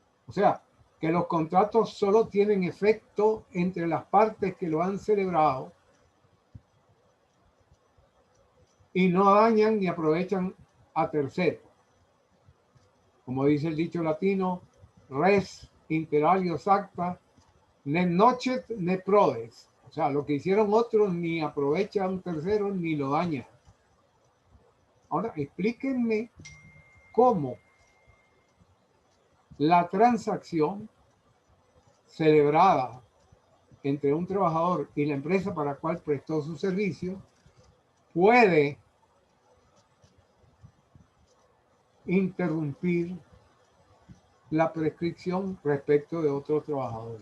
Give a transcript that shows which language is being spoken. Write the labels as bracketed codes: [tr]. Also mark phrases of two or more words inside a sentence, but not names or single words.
[es] O sea, que los contratos solo tienen efecto entre las partes que lo han celebrado y no dañan ni aprovechan a terceros. Como dice el dicho latino, [la] res inter alios acta, ne nocet ne prodes. [es] O sea, lo que hicieron otros ni aprovecha a un tercero ni lo daña. Ahora, explíquenme cómo la transacción celebrada entre un trabajador y la empresa para la cual prestó su servicio puede interrumpir la prescripción respecto de otros trabajadores.